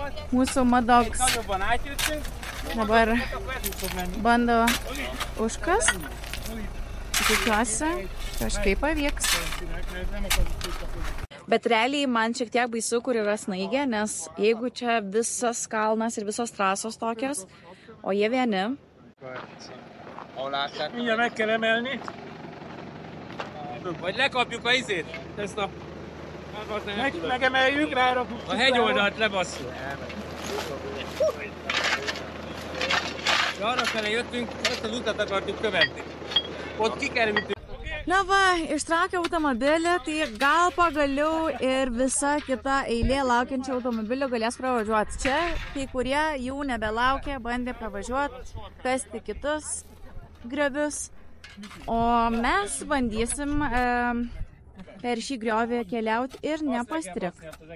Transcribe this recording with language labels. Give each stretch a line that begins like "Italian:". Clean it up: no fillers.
Lithuanian: Mūsų Madogs dabar bando užkast. Tikiuosi, kažkaip pavyks. Bet realiai man šiek tiek baisu, kur yra snaigė, nes jeigu čia visas kalnas ir visos trasos tokios, o jie vieni.
Hungarian: Mindjárt meg kell emelni. Vagy lekapjuk a izét. Ezt a... Megemeljük, rárakjuk. A hegyoldalt lebasszuk. És arra fele jöttünk, ezt az utat akartuk követni. Ott kikerültünk.
Lithuanian: Na va, ištraukė automobilį, tai gal pagaliau ir visa kita eilė laukiančių automobilių galės pravažiuoti. Čia kai kurie jau nebelaukė, bandė pravažiuoti, kasti kitus griovius, o mes bandysim per šį griovį keliauti ir nepastrikti.